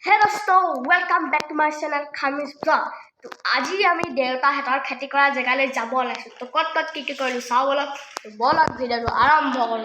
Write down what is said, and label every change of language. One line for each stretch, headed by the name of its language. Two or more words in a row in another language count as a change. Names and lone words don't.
English: दोस्तों welcome back to my channel खामिज ब्लॉग।
Hindi: तो आज ही
Assamese: আমি দেউতাহঁতৰ খেতি কৰা জেগালৈ যাব ওলাইছো। তো কত কি কৰিলো চাও বলক। তো বলক ভিডিওটো আৰম্ভ কৰো।